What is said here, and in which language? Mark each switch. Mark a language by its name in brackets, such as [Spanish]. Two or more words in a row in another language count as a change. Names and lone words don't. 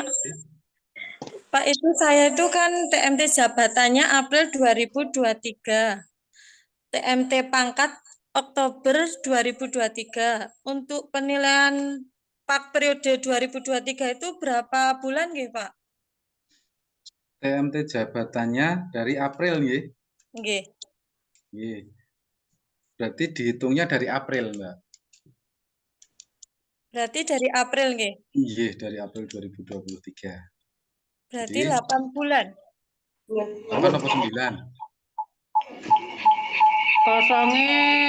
[Indonesian] Pak, itu saya itu kan TMT jabatannya April 2023. TMT pangkat Oktober 2023. Untuk penilaian Pak periode 2023 itu berapa bulan nggih, Pak? TMT jabatannya dari April nggih. Nggih. Nggih. Berarti dihitungnya dari April, Mbak. Berarti dari April nggih. Iya, dari April 2023. Berarti Jadi 8 bulan. 8 atau 9? Kosongnya.